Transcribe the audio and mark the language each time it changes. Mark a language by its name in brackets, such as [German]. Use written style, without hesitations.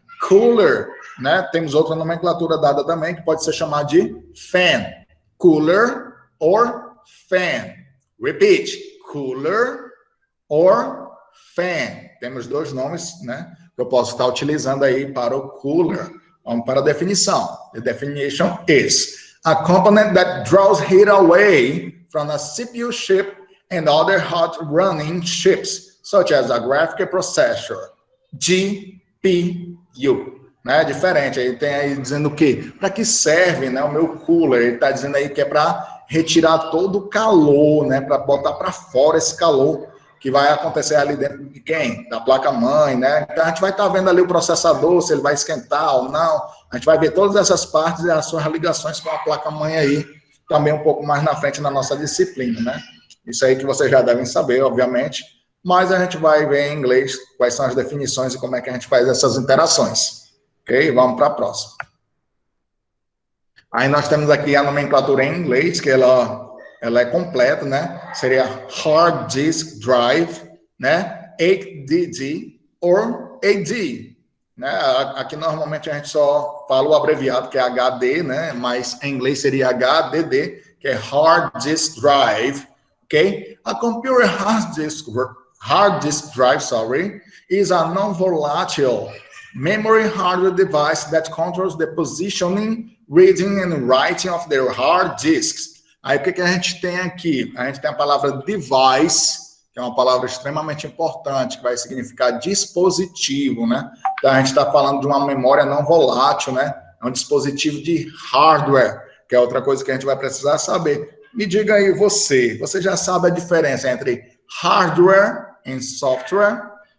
[Portuguese] cooler, né? Temos outra nomenclatura dada também, que pode ser chamada de fan. [English] Cooler or fan. Repeat. Cooler or fan. [Portuguese] Temos dois nomes, né? Que eu posso estar utilizando aí para o cooler. Vamos para a definição. [English] The definition is a component that draws heat away from a CPU chip and other hot running chips, such as a graphic processor, GPU. [Portuguese] Né? Diferente, aí tem aí dizendo o quê? Para que serve, né, o meu cooler? Ele está dizendo aí que é para retirar todo o calor, né, para botar para fora esse calor que vai acontecer ali dentro de quem? Da placa-mãe, né? Então a gente vai estar vendo ali o processador, se ele vai esquentar ou não. A gente vai ver todas essas partes e as suas ligações com a placa-mãe aí, também um pouco mais na frente na nossa disciplina, né? Isso aí que vocês já devem saber, obviamente, mas a gente vai ver em inglês quais são as definições e como é que a gente faz essas interações. Ok? Vamos para a próxima. Aí nós temos aqui a nomenclatura em inglês, que ela é completa, né? [English] Seria hard disk drive, né? HDD or AD, né? [Portuguese] Aqui normalmente a gente só fala o abreviado que é HD, né? Mas em inglês seria HDD, que é [English] hard disk drive, [Portuguese] ok? [English] A computer hard disk drive, is a non-volatile memory hardware device that controls the positioning, reading and writing of their hard disks. [Portuguese] Aí o que a gente tem aqui? A gente tem a palavra device, que é uma palavra extremamente importante, que vai significar dispositivo, né? Então a gente está falando de uma memória não volátil, né? É um dispositivo de hardware, que é outra coisa que a gente vai precisar saber. Me diga aí você já sabe a diferença entre hardware e software?